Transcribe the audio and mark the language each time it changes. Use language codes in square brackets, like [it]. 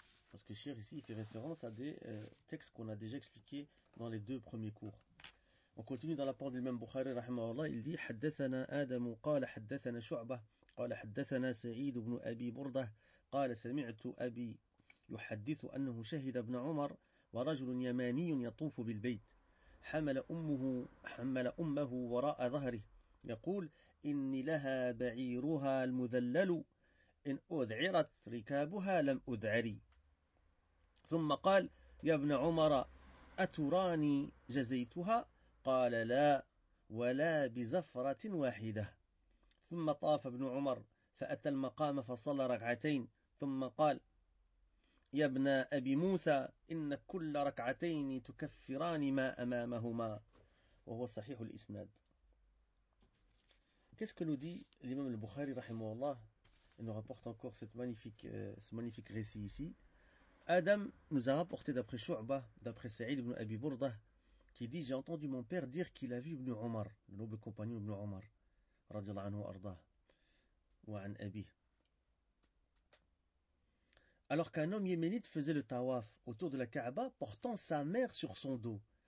[fr] Parce que Cheikh ici, il fait référence à des textes qu'on a déjà expliqués dans les deux premiers cours. On continue dans la parole de l'imam Bukhari, rahimahullah, il dit [ar] « Haddathana Adamu, qala haddathana Shu'bah, qala haddathana Sa'id ibn Abi Burdah » قال سمعت أبي يحدث أنه شهد ابن عمر ورجل يماني يطوف بالبيت حمل أمه وراء ظهره يقول إني لها بعيرها المذلل إن أذعرت ركابها لم أذعري. ثم قال يا ابن عمر أتراني جزيتها؟ قال لا ولا بزفرة واحدة. ثم طاف ابن عمر فأتى المقام فصلى ركعتين ثم قال يا ابن أبي موسى إن كل ركعتين تكفران ما أمامهما. وهو صحيح الإسناد. [fr] Qu'est-ce que nous dit l'imam al-Bukhari rahimahullah ? Il nous rapporte encore ce magnifique récit ici. Adam nous a rapporté d'après Shu'ba, d'après Saïd ibn Abi Burda, qui dit « J'ai entendu mon père dire qu'il a vu ibn Omar, le noble compagnon ibn Omar, radiallahu anhu arda, ou an Abi. » Alors qu'un homme yéménite faisait le tawaf autour de la Kaaba, portant sa mère sur son dos.